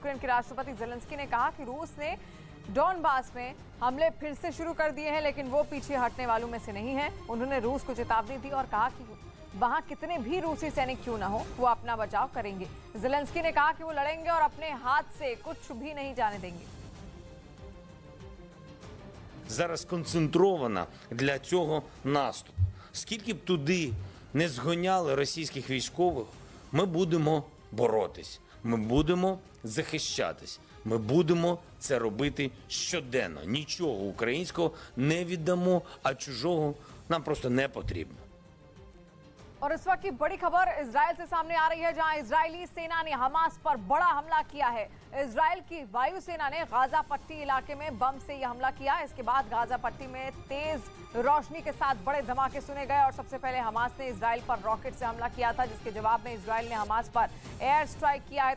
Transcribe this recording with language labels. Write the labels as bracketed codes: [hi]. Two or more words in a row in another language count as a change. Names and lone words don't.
[hi] यूक्रेन के राष्ट्रपति ज़ेलेंस्की ने कहा कि रूस ने डॉनबास में हमले फिर से शुरू कर दिए हैं, लेकिन वो पीछे हटने वालों में से नहीं है। उन्होंने रूस को चेतावनी दी और कहा कि वहां कितने भी रूसी सैनिक क्यों ना हो, वो अपना बचाव करेंगे। ज़ेलेंस्की ने कहा कि वो लड़ेंगे और अपने हाथ से कुछ भी नहीं जाने देंगे। [uk] Зараз сконцентрована для цього наступ. Скільки б туди не згоняли російських військових, ми будемо боротись, ми будемо захищатись, ми будемо це робити щоденно. Нічого українського не віддамо, а чужого нам просто не потрібно. [hi] और इस वक्त की बड़ी खबर इजराइल से सामने आ रही है, जहां इजरायली सेना ने हमास पर बड़ा हमला किया है। इजराइल की वायुसेना ने गाजा पट्टी इलाके में बम से यह हमला किया। इसके बाद गाजा पट्टी में तेज रोशनी के साथ बड़े धमाके सुने गए और सबसे पहले हमास ने इजराइल पर रॉकेट से हमला किया था, जिसके जवाब में इजराइल ने हमास पर [en] air strike [hi] किया है।